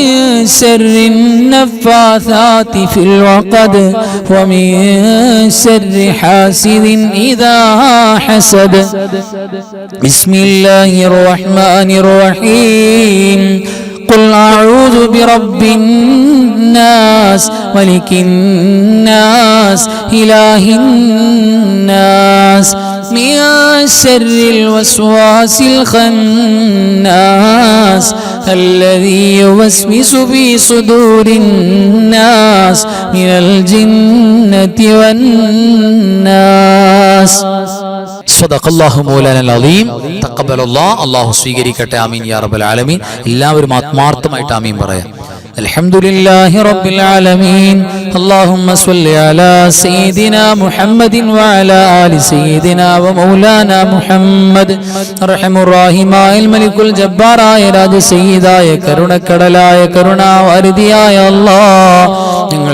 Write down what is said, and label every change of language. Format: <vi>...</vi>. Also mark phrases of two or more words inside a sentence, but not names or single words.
<ar>شر النفاثات في العقد ومن شر حاسد إذا حسد بسم الله الرحمن الرحيم قل أعوذ برب الناس ملك الناس إله الناس من شر الوسواس الخناس الذي يوسوس في صدور الناس من الجنة والناس صدق الله مولانا العليم تقبل الله</ar> <ml>അല്ലാഹു സ്വീകരിക്കട്ടെ</ml> <ar>آمين يا رب العالمين</ar> <ml>എല്ലാവരും ആത്മാർത്ഥമായിട്ട് ആമീൻ പറയാം</ml> <ar>الحمد لله رب العالمين اللهم صل على سيدنا محمد وعلى آل سيدنا ومولانا محمد</ar> <ml>അർഹമുർ റഹീമായിൽ മലിക്കുൽ ജബ്ബാറായ രാജ സയ്യിദായ കരുണക്കടലായ കരുണാവാരിധിയായ അല്ലാഹ് ഞങ്ങൾ</ml>